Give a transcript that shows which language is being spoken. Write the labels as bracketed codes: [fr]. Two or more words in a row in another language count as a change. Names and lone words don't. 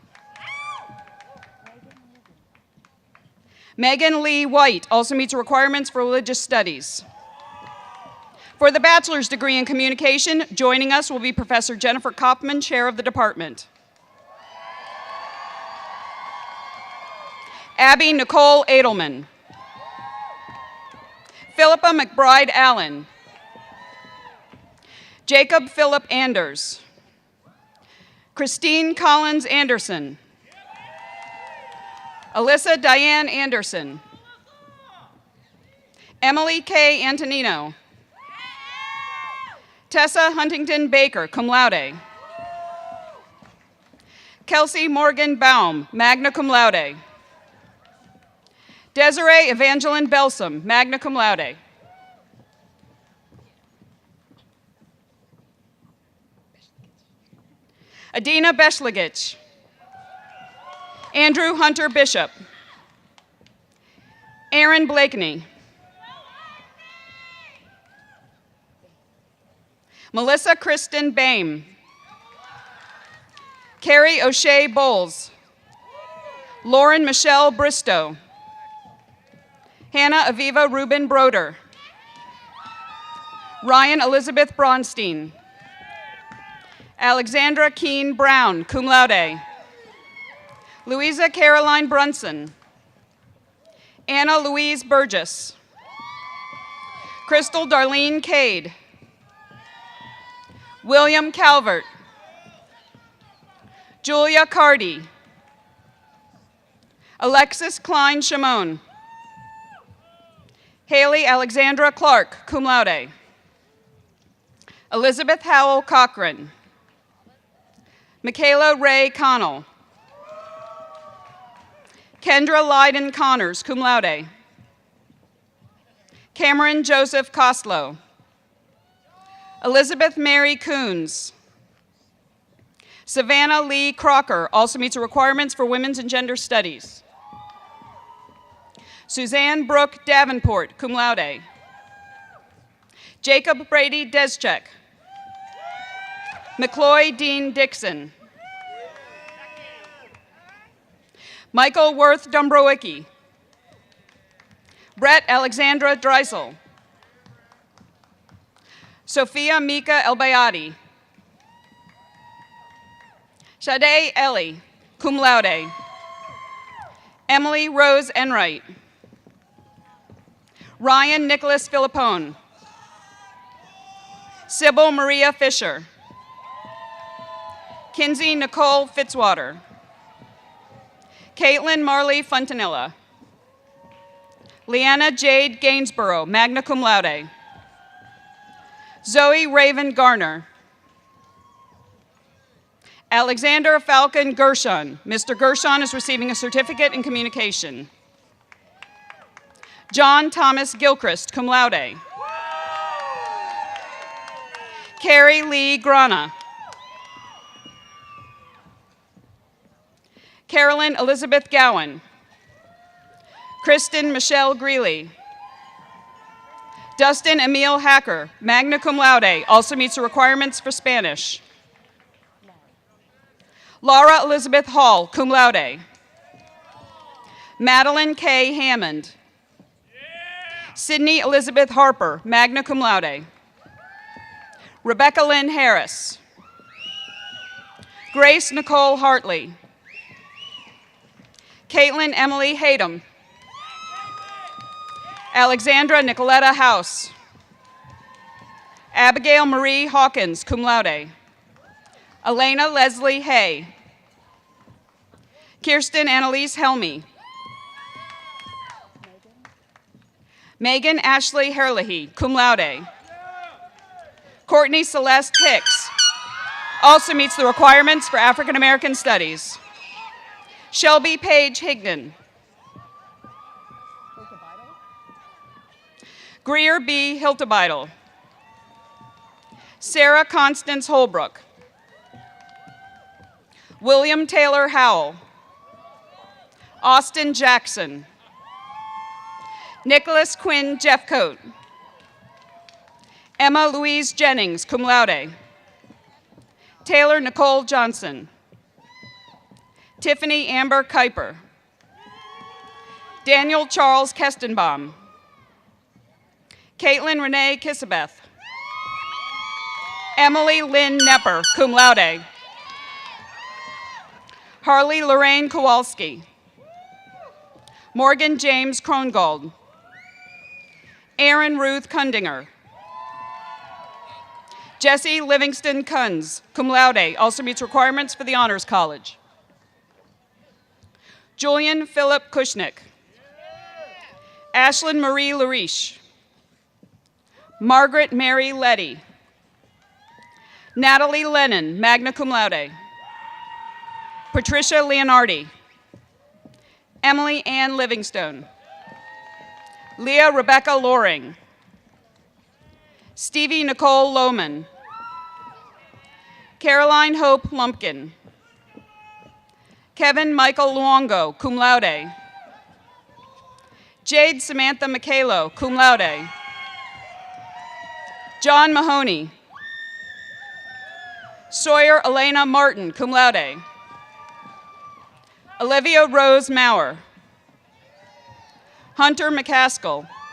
[en] Megan Lee White also meets the requirements for religious studies. For the bachelor's degree in communication, joining us will be Professor Jennifer Kopman, chair of the department. Abby Nicole Edelman. Philippa McBride Allen. Jacob Philip Anders. Christine Collins Anderson. Alyssa Diane Anderson. Emily K. Antonino. Tessa Huntington Baker, [la] cum laude. [en] Kelsey Morgan Baum, [la] magna cum laude. [en] Desiree Evangeline Belsom, [la] magna cum laude. [en] Adina Beshligich. Andrew Hunter Bishop. Aaron Blakeney. Melissa Kristen Boehm. Carrie O'Shea Bowles. Lauren Michelle Bristow. Hannah Aviva Rubin Broder. Ryan Elizabeth Bronstein. Alexandra Keene Brown, [la] cum laude. [en] Louisa Caroline Brunson. Anna Louise Burgess. Crystal Darlene Cade. William Calvert. Julia Cardy. Alexis Klein Shimon. Haley Alexandra Clark, [la] cum laude. [en] Elizabeth Howell Cochran. Michaela Ray Connell. Kendra Lyden Connors, [la] cum laude. [en] Cameron Joseph Koslow. Elizabeth Mary Coons. Savannah Lee Crocker also meets the requirements for women's and gender studies. Suzanne Brooke Davenport, [la] cum laude. [en] Jacob Brady Deschek. McCloy Dean Dixon. Michael Worth Dombrowicki. Brett Alexandra Dreisel. Sophia Mika Elbayati. Sade Ellie, [la] cum laude. [en] Emily Rose Enright. Ryan Nicholas Philippone. Sybil Maria Fisher. Kinsey Nicole Fitzwater. Caitlin Marley Fontanilla. Leanna Jade Gainsborough, [la] magna cum laude. [en] Zoe Raven Garner. Alexander Falcon Gershon. Mr. Gershon is receiving a certificate in communication. John Thomas Gilchrist, [la] cum laude. [en] Carrie Lee Grana. Carolyn Elizabeth Gowan. Kristen Michelle Greeley. Dustin Emil Hacker, [la] magna cum laude, [en] also meets the requirements for Spanish. Laura Elizabeth Hall, [la] cum laude. [en] Madeline K. Hammond. Sydney Elizabeth Harper, [la] magna cum laude. [en] Rebecca Lynn Harris. Grace Nicole Hartley. Caitlin Emily Hayden. Alexandra Nicoletta House. Abigail Marie Hawkins, [la] cum laude. [en] Elena Leslie Hay. Kirsten Annalise Helmy. Megan Ashley Herlihy, [la] cum laude. [en] Courtney Celeste Hicks, also meets the requirements for African American Studies. Shelby Page Higdon. Greer B. Hiltebeidel. Sarah Constance Holbrook. William Taylor Howell. Austin Jackson. Nicholas Quinn Jeffcoat. Emma Louise Jennings, [la] cum laude. [en] Taylor Nicole Johnson. Tiffany Amber Kuiper. Daniel Charles Kestenbaum. Caitlin Renee Kissabeth. Emily Lynn Nepper, [la] cum laude. [en] Harley Lorraine Kowalski. Morgan James Krongold. Aaron Ruth Kundinger. Jesse Livingston Kunz, [la] cum laude, [en] also meets requirements for the Honors College. Julian Philip Kushnick. Ashlyn Marie Lariche. Margaret Mary Letty. Natalie Lennon, [la] magna cum laude. [en] Patricia Leonardi. Emily Ann Livingstone. Leah Rebecca Loring. Stevie Nicole Lohman. Caroline Hope Lumpkin. Kevin Michael Luongo, [la] cum laude. [en] Jade Samantha Michaelo, [la] cum laude. [en] John Mahoney. Sawyer Elena Martin, [la] cum laude. [en] Olivia Rose Maurer. Hunter McCaskill.